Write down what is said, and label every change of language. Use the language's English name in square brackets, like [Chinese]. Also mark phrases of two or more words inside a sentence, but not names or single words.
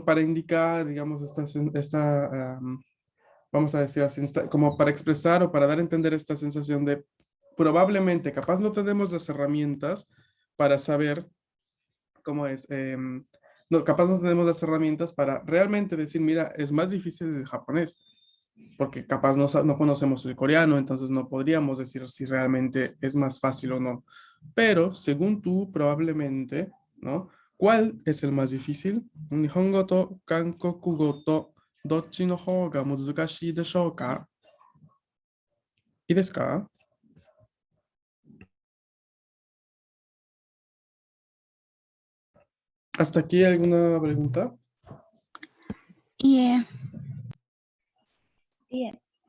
[Spanish] Para indicar, digamos, vamos a decir así, como para expresar o para dar a entender esta sensación de probablemente, capaz no tenemos las herramientas para saber cómo es, no, capaz no tenemos las herramientas para realmente decir, mira, es más difícil el japonés, porque capaz no conocemos el coreano, entonces no podríamos decir si realmente es más fácil o no. Pero según tú, probablemente, ¿no? ¿Cuál es el más difícil? [Japanese] 日本語と韓国語とどっちの方が難しいでしょうか? ¿Y ですか? [Spanish] ¿Hasta aquí alguna pregunta? Yeah. Bien.